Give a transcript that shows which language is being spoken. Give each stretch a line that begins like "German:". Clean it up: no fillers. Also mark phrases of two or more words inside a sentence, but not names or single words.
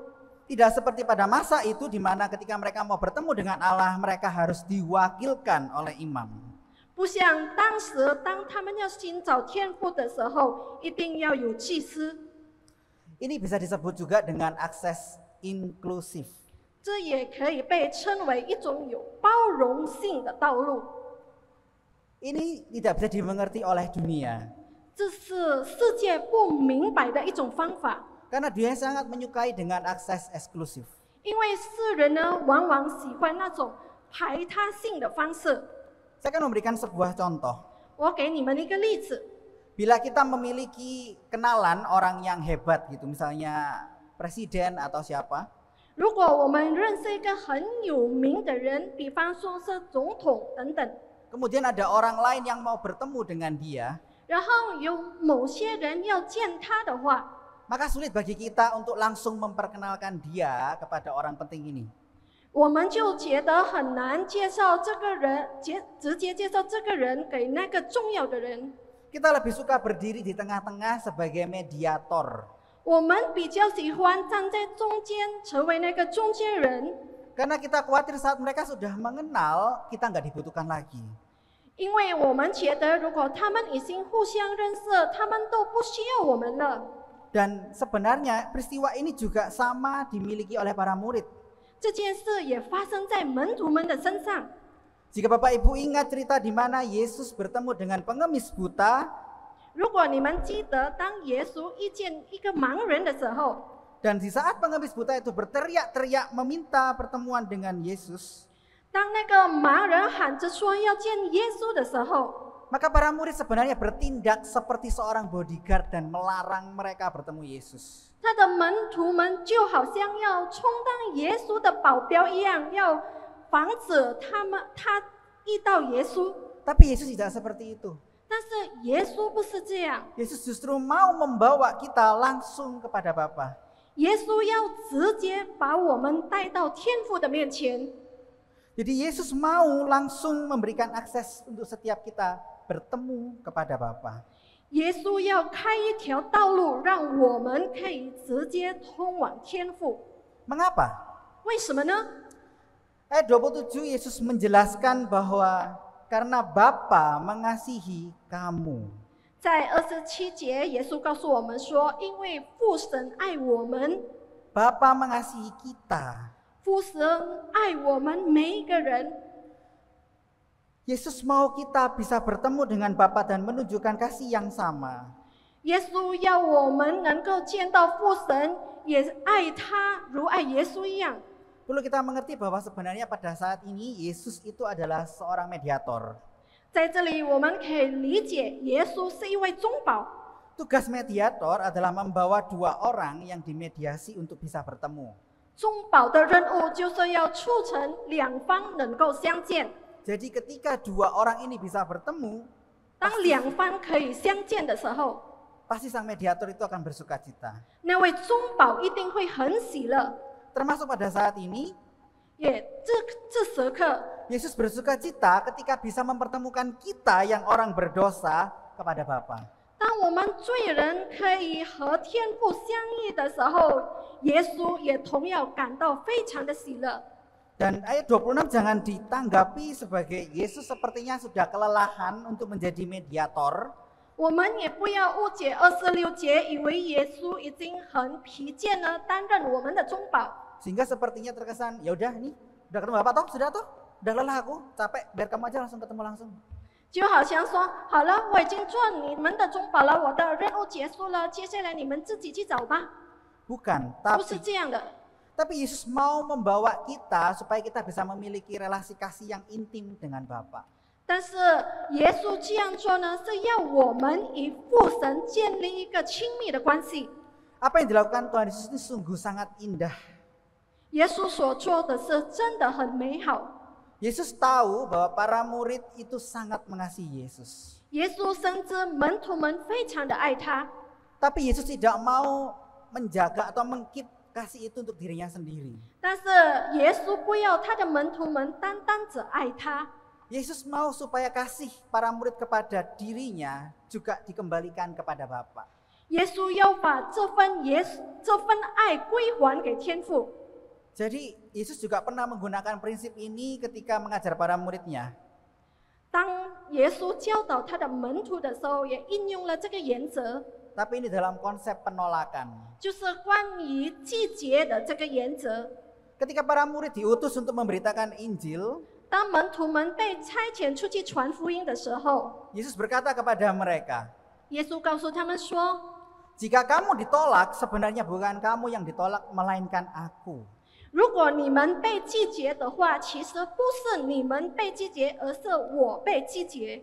Indonesian: Tidak seperti pada masa itu di mana ketika mereka mau bertemu dengan Allah, mereka harus diwakilkan oleh imam.
Chinese: 不像当时，当他们要寻找天父的时候，一定要有祭司。
Indonesian: Ini bisa disebut juga dengan akses inklusif.
Chinese: 这也可以被称为一种有包容性的道路。
Indonesian: Ini tidak bisa dimengerti oleh dunia.
Chinese: 这是世界不明白的一种方法，
Indonesian: Karena dunia sangat menyukai dengan akses eksklusif.
Chinese: 因为世人呢往往喜欢那种排他性的方式。
Indonesian: Saya akan memberikan sebuah contoh.
Chinese: 我给你们一个例子，
Indonesian: Bila kita memiliki kenalan orang yang hebat gitu, misalnya presiden atau siapa,
Chinese: 如果我们认识一个很有名的人，比方说是总统等等，
Indonesian: kemudian ada orang lain yang mau bertemu dengan dia,
Chinese: 然后有某些人要见他的话，
Indonesian: maka sulit bagi kita untuk langsung memperkenalkan dia kepada orang penting ini.
Chinese: 我们就觉得很难介绍这个人，直接介绍这个人给那个重要的人。
Indonesian: Kita lebih suka berdiri di tengah-tengah sebagai mediator.
Chinese: 我们比较喜欢站在中间，成为那个中间人，
Indonesian: Karena kita khawatir saat mereka sudah mengenal, kita nggak dibutuhkan lagi.
Chinese: 因为我们觉得如果他们已经互相认识，他们都不需要我们了。
Indonesian: Dan sebenarnya peristiwa ini juga sama dimiliki oleh para murid.
Chinese: 这件事也发生在门徒们的身上。
Indonesian: Jika Bapak Ibu ingat cerita di mana Yesus bertemu dengan pengemis buta,
Chinese: 如果你们记得，当耶稣遇见一个盲人的时候，
Indonesian: dan di saat pengemis buta itu berteriak-teriak meminta pertemuan dengan Yesus,
Chinese: 当那个盲人喊着说要见耶稣的时候，
Indonesian: maka para murid sebenarnya bertindak seperti seorang bodyguard dan melarang mereka bertemu Yesus.
Chinese: 他的门徒们就好像要充当耶稣的保镖一样，要防止他遇到耶稣。
Indonesian: Tapi Yesus tidak seperti itu.
Chinese: 但是耶稣不是这样，
Indonesian: Yesus justru mau membawa kita langsung kepada Bapa.
Chinese: 耶稣要直接把我们带到天父的面前。
Indonesian: Jadi Yesus mau langsung memberikan akses untuk setiap kita bertemu kepada Bapa.
Chinese: 耶稣要开一条道路，让我们可以直接通往天父。
Indonesian: Mengapa?
Chinese: 为什么呢？
Indonesian: Ayat 27 Yesus menjelaskan bahwa karena Bapa mengasihi kamu.
Chinese: 在27节，耶稣告诉我们说，因为父神爱我们，
Indonesian: Bapa mengasihi kita.
Chinese: 父神爱我们每一个人。
Indonesian: Yesus mau kita bisa bertemu dengan Bapa dan menunjukkan kasih yang sama.
Chinese: 耶稣要我们能够见到父神，也爱他，如爱耶稣一样。
Indonesian: Perlu kita mengerti bahwa sebenarnya pada saat ini Yesus itu adalah seorang mediator.
Chinese: 在这里，我们可以理解，耶稣是一位中保。
Indonesian: Tugas mediator adalah membawa dua orang yang dimediasi untuk bisa bertemu.
Chinese: 中保的任务就是要促成两方能够相见。
Indonesian: Jadi ketika dua orang ini bisa bertemu,
Chinese: 当两方可以相见的时候，
Indonesian: pasti sang mediator itu akan bersuka cita.
Chinese: 那位中保一定会很喜乐。
Indonesian: Termasuk pada saat ini,
Chinese: 这时刻，
Indonesian: Yesus bersuka cita ketika bisa mempertemukan kita yang orang berdosa kepada Bapa.
Chinese: 当我们罪人可以和天父相遇的时候，耶稣也同样感到非常的喜乐。
Indonesian: Dan ayat 26 jangan ditanggapi sebagai Yesus sepertinya sudah kelelahan untuk menjadi mediator.
Chinese: 我们也不要误解26节，以为耶稣已经很疲倦了，担任我们的中保。
Indonesian: Sehingga sepertinya terkesan, ya udah nih, udah ketemu Bapak toh, sudah toh, udah lelah aku, capek, biar kamu aja langsung ketemu langsung.
Chinese: 就好像说，好了，我已经做你们的中保了，我的任务结束了，接下来你们自己去找吧。
Indonesian: Bukan,
Chinese: 不是这样的。
Indonesian: tapi Yesus mau membawa kita supaya kita bisa memiliki relasi kasih yang intim dengan Bapa.
Chinese: 但是耶稣这样做呢，是要我们与父神建立一个亲密的关系。
Indonesian: Apa yang dilakukan Tuhan Yesus ini sungguh sangat indah.
Chinese: 耶稣所做的是真的很美好。
Indonesian: Yesus tahu bahwa para murid itu sangat mengasihi Yesus.
Chinese: 耶稣深知门徒们非常的爱他，
Indonesian: Tapi Yesus tidak mau menjaga atau mengkeep kasih itu untuk dirinya sendiri.
Chinese: 但是耶稣不要他的门徒们单单只爱他，
Indonesian: Yesus mau supaya kasih para murid kepada dirinya juga dikembalikan kepada Bapa.
Chinese: 耶稣要把这份爱归还给天父。
Indonesian: Jadi Yesus juga pernah menggunakan prinsip ini ketika mengajar para muridnya.
Chinese: 当耶稣教导他的门徒的时候，也应用了这个原则，
Indonesian: Tapi ini dalam konsep penolakan.
Chinese: 就是关于季节的这个原则。
Indonesian: Ketika para murid diutus untuk memberitakan Injil,
Chinese: 当门徒们被差遣出去传福音的时候，
Indonesian: Yesus berkata kepada mereka,
Chinese: 耶稣告诉他们说：
Indonesian: jika kamu ditolak, sebenarnya bukan kamu yang ditolak, melainkan aku.
Chinese: 如果你们被拒绝的话，其实不是你们被拒绝，而是我被拒绝。